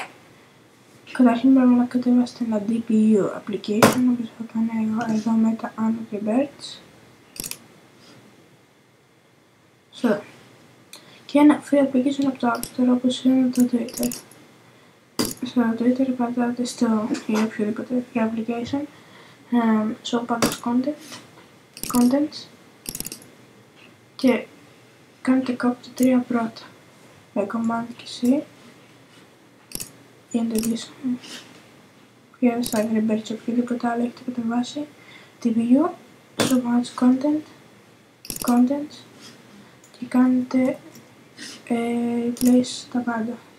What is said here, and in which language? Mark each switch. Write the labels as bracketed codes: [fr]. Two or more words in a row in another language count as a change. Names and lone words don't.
[el] Καταρχήν πρέπει να κατεβάσετε ένα [en] DPU application, [el] όπως θα κάνω εγώ εδώ με τα Angry Birds. Και ένα [en] free application [el] από το App Store, όπως είναι το Twitter. Στο Twitter πατάτε στο ή οποιοδήποτε [en] free application, show package contents [el] και κάνετε κάπου τα τρία πρώτα με command και C για να το εγγύσουμε. Πηγαίνετε στα Angry Birds, οποιοδήποτε άλλο έχετε κατεβάσει, TPU, [en] show package contents [el] και κάνετε replace τα πάντα.